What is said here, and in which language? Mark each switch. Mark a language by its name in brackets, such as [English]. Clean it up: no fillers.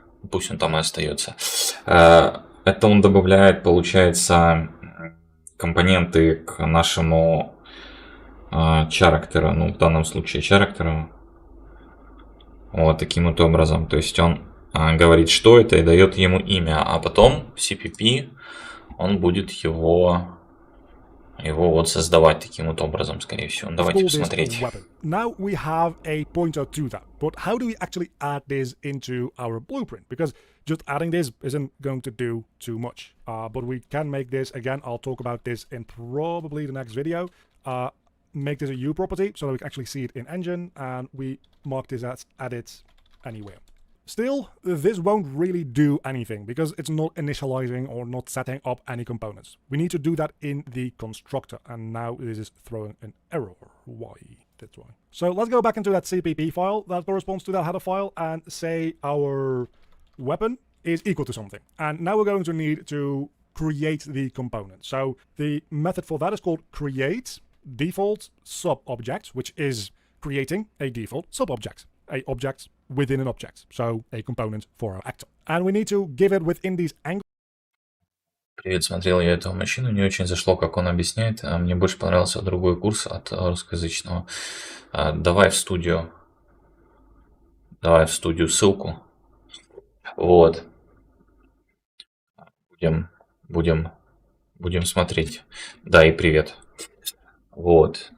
[Russian] Пусть он там и остается. Это он добавляет, получается, компоненты к нашему character, ну в данном случае character. Вот таким вот образом. То есть он говорит, что это, и дает ему имя. А потом в CPP он будет его вот создавать таким вот образом, скорее всего. Давайте посмотреть. [English] Now we have a pointer to that, but how do we actually add this into our blueprint? Because just adding this isn't going to do too much. But we can make this, again, I'll talk about this in probably the next video. Make this a UPROPERTY so that we can actually see it in engine, and we mark this as added anywhere. Still, this won't really do anything because it's not initializing or not setting up any components. We need to do that in the constructor, and now this is throwing an error. Why? That's why. So let's go back into that CPP file that corresponds to that header file and say our weapon is equal to something. And now we're going to need to create the component. So the method for that is called create default sub-object, which is creating a default sub-object, a object within an object, so a component for our actor. And we need to give it within these angles. [Russian] Привет, смотрел я этого мужчину, не очень зашло, как он объясняет. Мне больше понравился другой курс от русскоязычного. Давай в студию ссылку. Вот. Будем смотреть. Да, и привет. Вот.